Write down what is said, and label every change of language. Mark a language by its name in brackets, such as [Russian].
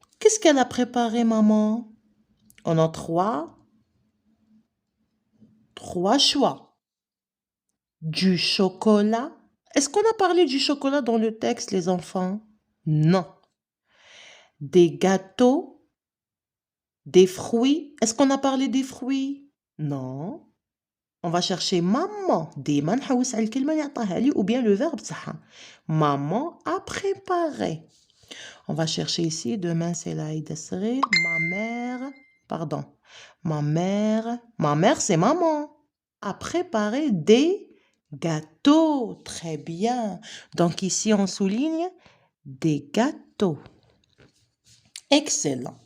[French] Qu'est-ce qu'elle a préparé, maman? On a trois choix. Du chocolat. Est-ce qu'on a parlé du chocolat dans le texte, les enfants? Non. Des gâteaux. Des fruits. Est-ce qu'on a parlé des fruits? Non. On va chercher maman. [Arabic] ديما نحوس على الكلمة اللي عطاها لي [French] ou bien le verbe [Arabic] تاعها. [French] Maman a préparé. On va chercher ici, demain c'est l'Aïd el-Saghir. Ma mère, pardon. Ma mère c'est maman. A préparé des gâteaux. Très bien. Donc ici on souligne des gâteaux. Excellent.